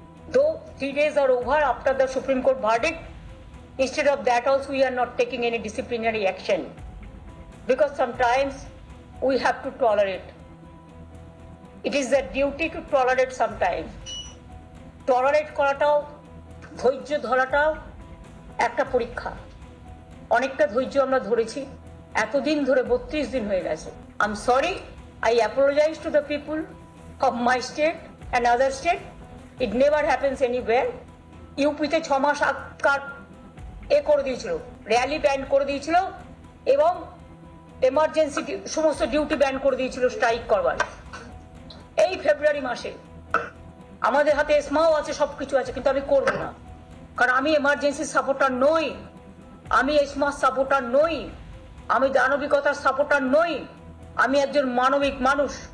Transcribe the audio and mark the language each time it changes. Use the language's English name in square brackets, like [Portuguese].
[English] Though 3 days are over after the Supreme Court verdict, instead of that also we are not taking any disciplinary action. Because sometimes we have to tolerate. It is a duty to tolerate sometimes. [Bangla] Tolerate করাটাও, ধৈর্য ধরাটাও একটা পরীক্ষা। অনেকটা ধৈর্য আমরা ধরেছি, এতদিন ধরে 32 দিন হয়ে গেছে। [English] I'm sorry, I apologize to the people of my state and other state. It never happens anywhere. [Bangla] ইউপিতে 6 মাস আটকার করে দিয়েছিল, র্যালি ব্যান করে দিয়েছিল এবং এমার্জেন্সি সমস্ত ডিউটি ব্যান করে দিয়েছিল স্ট্রাইক করবার। এই ফেব্রুয়ারি মাসে আমাদের হাতে এসমাও আছে, সবকিছু আছে, কিন্তু আমি করব না, কারণ আমি এমার্জেন্সি সাপোর্টার নই, আমি এসমার সাপোর্টার নই, আমি দানবিকতার সাপোর্টার নই, আমি একজন মানবিক মানুষ।